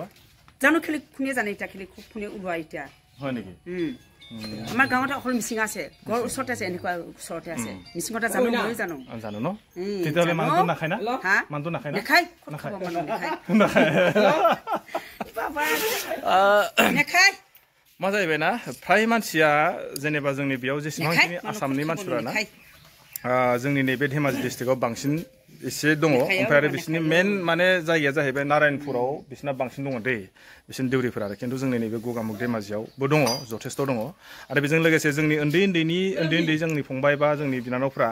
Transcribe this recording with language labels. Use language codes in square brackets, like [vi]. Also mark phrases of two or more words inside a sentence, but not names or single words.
[as] জানো খেলি কোনে জানে এতিয়া খেলি খুব কোনে ওলোৱা এতিয়া হয় নেকি আমাৰ গাঁৱত অকল মিচিং আছে ঘৰ ওচৰতে আছে এনেকুৱা ওচৰতে আছে মিচিং এটা জানো মই জানো জানো ন তেতিয়াহ'লে মানুহটো নাখায় না মানুহটো নাখায় না নেখায় নেখায় [brx] मा जाहैबाय ना फ्राय मानसिया जेनेबा जोंनि बेयाव जेसेबांखिनि आसामनि मानसिफोरा ना जोंनि नैबे धेमाजि डिस्ट्रिक्टआव बांसिन एसे दङ ओमफ्राय आरो बिसोरनि मेन माने जायगाया जाहैबाय नारायणपुराव बिसोरना बांसिन दङ दै बिसोरनि देउरिफोरा आरो खिन्थु जोंनि नैबे गगामुग धेमाजियावबो दङ जथेस्थ' दङ आरो बेजों लोगोसे जोंनि उन्दै जोंनि फंबाय बा जोंनि बिनानावफ्रा